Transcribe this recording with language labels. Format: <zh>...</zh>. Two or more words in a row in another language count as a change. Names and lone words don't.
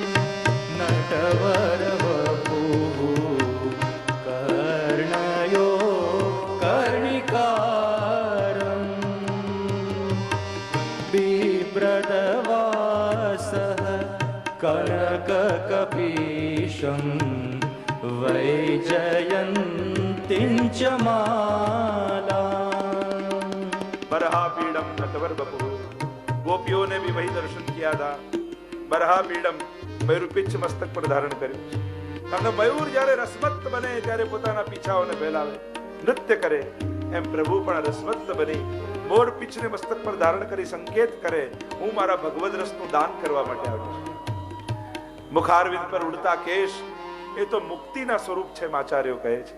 <sa>નટવર વપુઃ કર્ણયો કર્ણિકારં બિભ્રદવાસઃ કનકકપીશં વૈજયંતીં ચ માલાં. बरहा पीडम नटवर बपु.</sa> <hi>गोपियों ने भी वही दर्शन किया था.</hi> <sa>बरहा पीडम,</sa> <gu>મયૂર પિચ્છ મસ્તક પર ધારણ કર્યું છે. કારણ કે મયુર જ્યારે રસમત્ત બને ત્યારે પોતાના પીછાઓને ફેલાવે, નૃત્ય કરે, એમ પ્રભુ પણ રસમત્ત બની મોર પીછને મસ્તક પર ધારણ કરી સંકેત કરે, હું મારા ભગવદ રસનું દાન કરવા માટે આવ્યો છું. મુખારવિંદ પર ઉડતા કેશ એ તો મુક્તિના સ્વરૂપ છે, આચાર્યો કહે છે.</gu>